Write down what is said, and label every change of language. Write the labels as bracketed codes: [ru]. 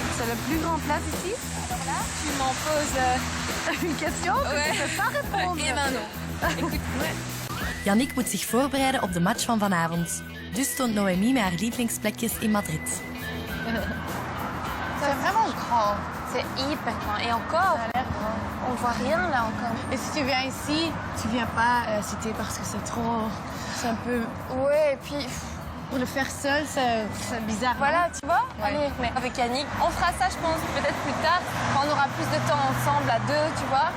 [fr] C'est le plus grand place ici. Alors là, tu m'en poses une question que je ne peux pas répondre. Et ben non. Écoute, [nl] Yannick moet zich voorbereiden op de match van vanavond. Dus toont Noémie met haar lievelingsplekjes in Madrid. [fr] c'est vraiment grand. C'est hyper grand. Et encore, on voit rien là encore. Et si tu viens ici, tu viens pas citer parce que c'est trop... C'est un peu... Ouais, et puis... Pour le faire seul, c'est bizarre. Voilà, tu vois. Ouais. Allez, mais avec Yannick, on fera ça, je pense, peut-être plus tard, quand on aura plus de temps ensemble, à deux, tu vois.